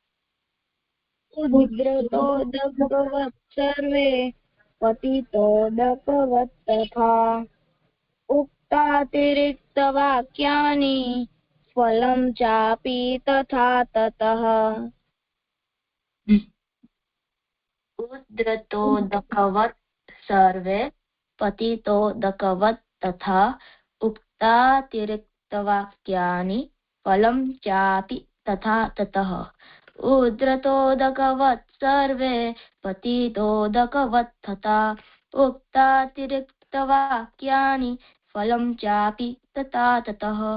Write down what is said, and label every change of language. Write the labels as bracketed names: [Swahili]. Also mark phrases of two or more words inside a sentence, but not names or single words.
[Sanskrit] उद्धृतोदकवत् सर्वे पतितोदकवत् तथा उक्तातिरिक्त वाक्यानि फलं चापि तथा ततः. ઉદ્ધૃતોદકવત सर्वे पतितोदकवत् तथा उक्तातिरिक्तवाक्यानि फलं चापि तथा ततः उद्धृतोदकवत् सर्वे पतितोदकवत् तथा उक्तातिरिक्तवाक्यानि फलं चापि तथा ततः